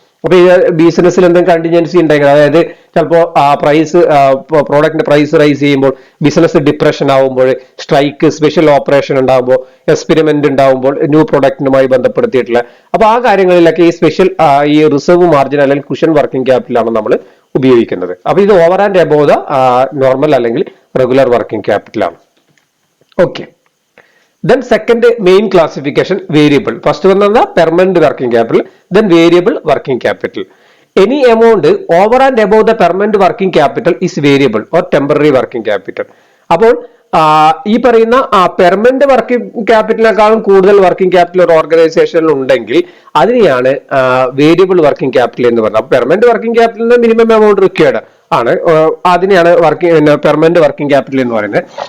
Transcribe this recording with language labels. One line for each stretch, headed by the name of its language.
Malayalam: അപ്പൊ ഈ ബിസിനസ്സിൽ എന്തെങ്കിലും കണ്ടിൻജൻസി ഉണ്ടെങ്കിൽ, അതായത് ചിലപ്പോൾ പ്രോഡക്റ്റിന്റെ പ്രൈസ് റൈസ് ചെയ്യുമ്പോൾ, ബിസിനസ് ഡിപ്രഷൻ ആവുമ്പോൾ, സ്ട്രൈക്ക്, സ്പെഷ്യൽ ഓപ്പറേഷൻ ഉണ്ടാകുമ്പോൾ, എക്സ്പെരിമെന്റ് ഉണ്ടാകുമ്പോൾ, ന്യൂ പ്രൊഡക്റ്റിനുമായി ബന്ധപ്പെടുത്തിയിട്ടുള്ള, അപ്പൊ ആ കാര്യങ്ങളിലൊക്കെ ഈ റിസർവ് മാർജിൻ അല്ലെങ്കിൽ കുഷൻ വർക്കിംഗ് ക്യാപിറ്റലാണ് നമ്മൾ ഉപയോഗിക്കുന്നത്. അപ്പൊ ഇത് over and above the normal അല്ലെങ്കിൽ regular working ക്യാപിറ്റലാണ്.
English: Okay, then second main classification, variable. First one is the permanent working capital, then variable working capital. Any amount over and above the permanent working capital is variable or temporary working capital.
Malayalam: അപ്പോൾ ഈ പറയുന്ന permanent working ക്യാപിറ്റലിനേക്കാളും കൂടുതൽ working capital ഒരു ഓർഗനൈസേഷനിൽ ഉണ്ടെങ്കിൽ അതിനെയാണ് variable working capital എന്ന് പറയുന്നത്. Permanent working ക്യാപിറ്റലിന്റെ minimum amount required ആണ്, അതിനെയാണ് പെർമനന്റ് വർക്കിംഗ് ക്യാപിറ്റൽ എന്ന് പറയുന്നത്.